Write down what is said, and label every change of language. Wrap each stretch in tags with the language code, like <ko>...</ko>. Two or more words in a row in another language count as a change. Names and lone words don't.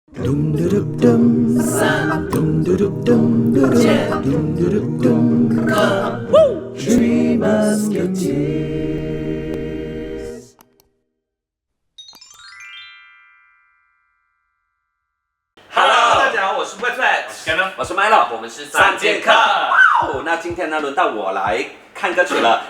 <en>Dum dum dum dum, san dum dum dum dum dum dum dum dum dum. Three Musketeers.</en> <zh>Hello，大家好，我是 Wet， 我是 Milo， 我们是三剑客。哇，那今天呢，轮到我来看歌曲了。</zh>